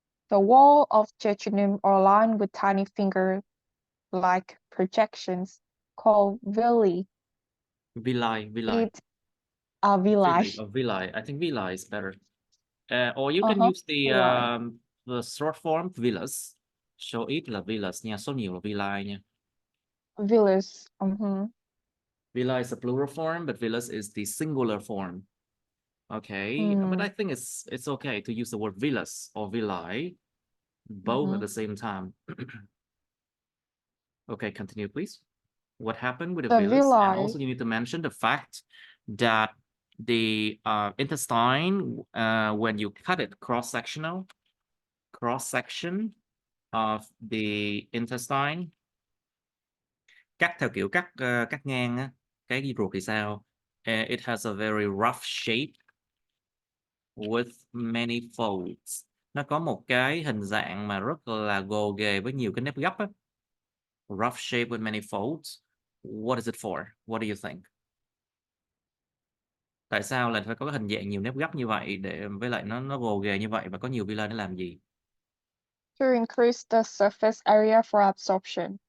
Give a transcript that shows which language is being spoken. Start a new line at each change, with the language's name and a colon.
English: The wall of jejunum are lined with tiny finger-like projections called villi. Villi. Villi. Villi. I think villi is better. Or you can use the short form villus.
Vietnamese: Số ít là villus nha, số nhiều là villi nha.
English: Villus. Villi is a plural form, but villus is the singular form. Okay, but I think it's okay to use the word villus or villi both at the same time. Okay, continue, please. What happened with the villus? And also you need to mention the fact that the intestine, when you cut it cross-sectional, cross section of the intestine.
Vietnamese: Cắt theo kiểu cắt ngang á, cái ruột thì sao?
English: It has a very rough shape with many folds.
Vietnamese: Nó có một cái hình dạng mà rất là gồ ghề với nhiều cái nếp gấp á.
English: Rough shape with many folds. What is it for? What do you think?
Vietnamese: Tại sao lại phải có cái hình dạng nhiều nếp gấp như vậy, để với lại nó gồ ghề như vậy và có nhiều villi để làm gì?
English: To increase the surface area for absorption.